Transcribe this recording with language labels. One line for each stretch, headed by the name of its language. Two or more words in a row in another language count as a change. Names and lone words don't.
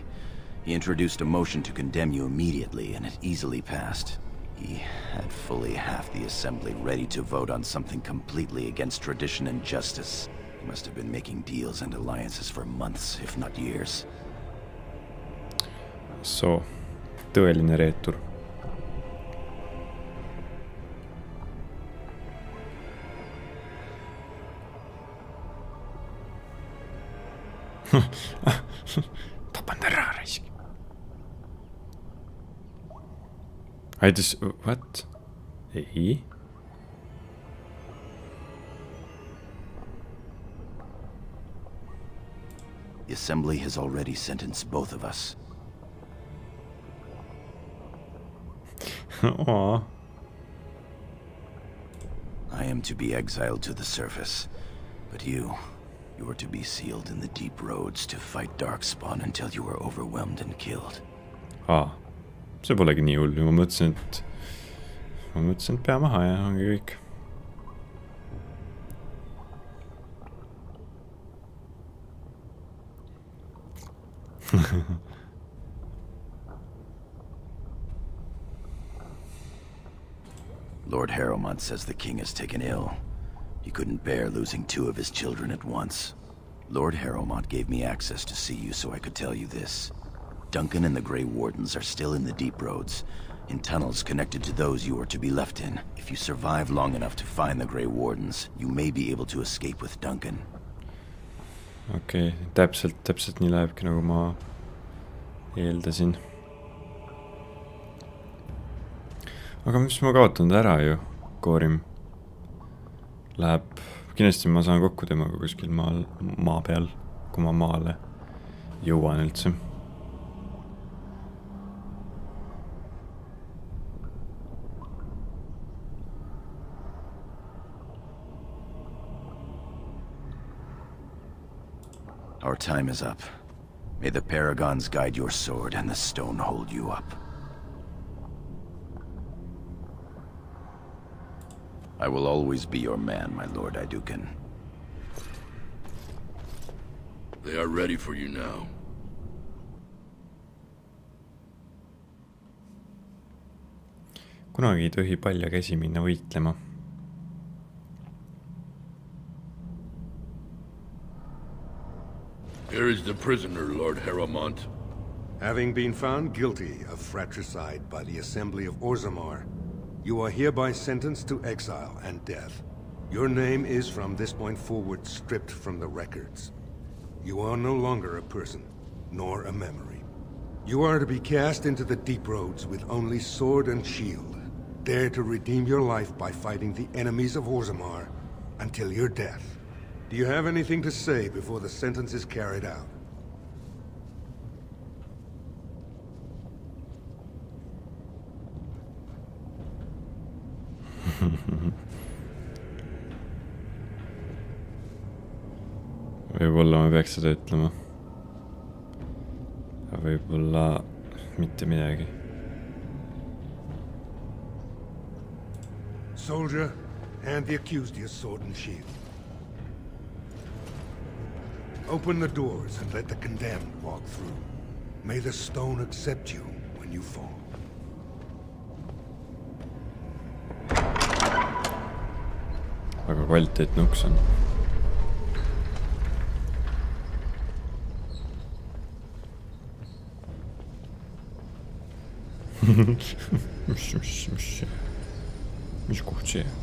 English: He introduced a motion to condemn you immediately, and it easily passed. He had fully half the Assembly ready to vote on something completely against tradition and justice. He must have been making deals and alliances for months, if not years. So,
Estonian: tõeline reetur. Tapan ta ära raisk.
English: I just, what?
Estonian: Ei.
English: The Assembly has already sentenced both of us. Aw. I am to be exiled to the surface, but you are to be sealed in the deep roads to fight Darkspawn until you are overwhelmed and killed.
Estonian: See polegi nii hull, ma mõtlesin, et pea maha ja ongi kõik.
English: Lord Harrowmont says the king is taken ill. He couldn't bear losing 2 of his children at once. Lord Harrowmont gave me access to see you so I could tell you this. Duncan and the Grey Wardens are still in the deep roads, in tunnels connected to those you are to be left in. If you survive long enough to find the Grey Wardens, you may be able to escape with Duncan.
Estonian: Okei, täpselt nii lähebki, nagu ma eeldasin. Aga mis ma kaotan ära ju, Korim? Läheb, kindlasti ma saan kokku temaga kuskil maa peal, kui ma maale jõuan üldse.
English: Our time is up. May the paragons guide your sword and the stone hold you up. I will always be your man, my lord Aidukin. They are ready for you now.
Estonian: Kunagi ei tohi palja käsi minna võitlema.
English: Here is the prisoner, Lord Harrowmont. Having been found guilty of fratricide by the Assembly of Orzammar, you are hereby sentenced to exile and death. Your name is from this point forward stripped from the records. You are no longer a person, nor a memory. You are to be cast into the deep roads with only sword and shield. Dare to redeem your life by fighting the enemies of Orzammar until your death. Do you have anything to say before the sentence is carried out?
Estonian: Võib-olla ma peaks seda ütlema. Võib-olla mitte midagi.
English: Soldier, hand the accused your sword and shield. Open the doors and let the condemned walk through. May the stone accept you when you fall.
Estonian: Väga kvaliteetne uks on. Mis koht see?